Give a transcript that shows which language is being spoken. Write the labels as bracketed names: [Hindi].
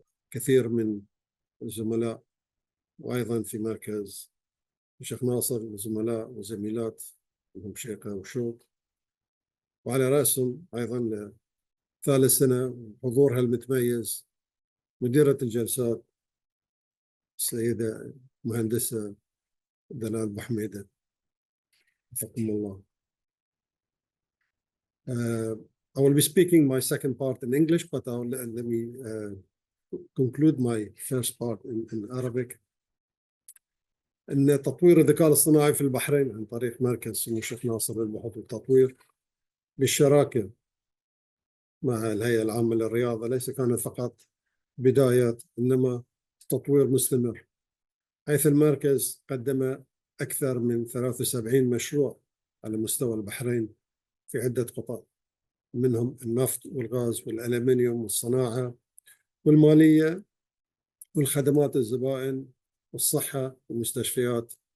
[Arabic] كثير من الزملاء، وأيضا في مركز الشيخ ناصر زملاء وزميلات منهم شيقة وشوق، وعلى رأسهم أيضا ثالث سنة حضورها المتميز مديرة الجلسات السيدة مهندسة دلال بحميدة وفقكم الله. [English] I will be speaking my second part in English, but let me conclude my first part in Arabic. [Arabic] أن تطوير الذكاء الاصطناعي في البحرين عن طريق مركز سمو الشيخ ناصر للبحوث والتطوير بالشراكة مع الهيئة العامة للرياضة ليس كانت فقط بدايات إنما تطوير مستمر، حيث المركز قدم أكثر من 73 مشروع على مستوى البحرين في عدة قطاع، منهم النفط والغاز والألمنيوم والصناعة والمالية والخدمات الزبائن والصحة والمستشفيات.